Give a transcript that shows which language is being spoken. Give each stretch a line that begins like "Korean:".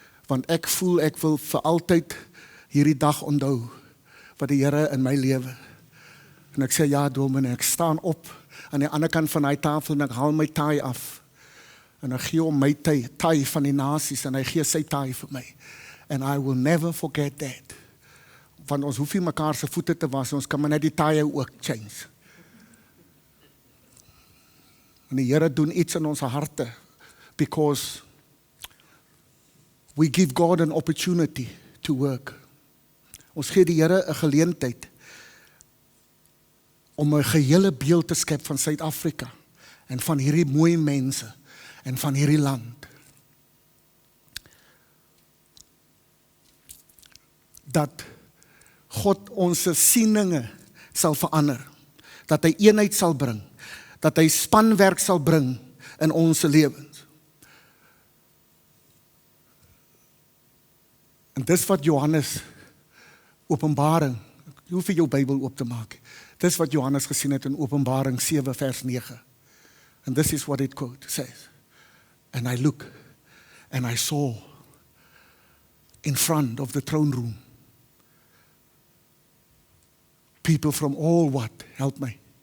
Afrikaans: Want ek voel ek wil vir altyd hierdie dag onthou wat die Here in my lewe. En ek sê ja, Dominee, ek staan op aan die ander kant van die tafel en ek haal my taai af. En ek gee hom my taai van die nasies en hy gee sy taai vir my.
English: And I will never forget that.
Afrikaans: Want ons hoef nie mekaar se voete te was, ons kan maar net die taaie ook change. En die Here doen iets in ons harte,
English: because we give God an opportunity to work.
Afrikaans: Ons gee die Here 'n geleentheid om 'n gehele beeld te skep van Suid-Afrika en van hierdie mooi mense en van hierdie land. Dat God ons sieninge sal verander, dat hy eenheid sal bring, dat hy spanwerk sal bring in ons lewens. En dis wat Johannes Openbaring, jy hoef jou Bybel oop te maak. Dis wat Johannes gesien het in Openbaring 7 vers 9.
English: And this is what it quote says. And I look and I saw in front of the throne room people from all what? Help me.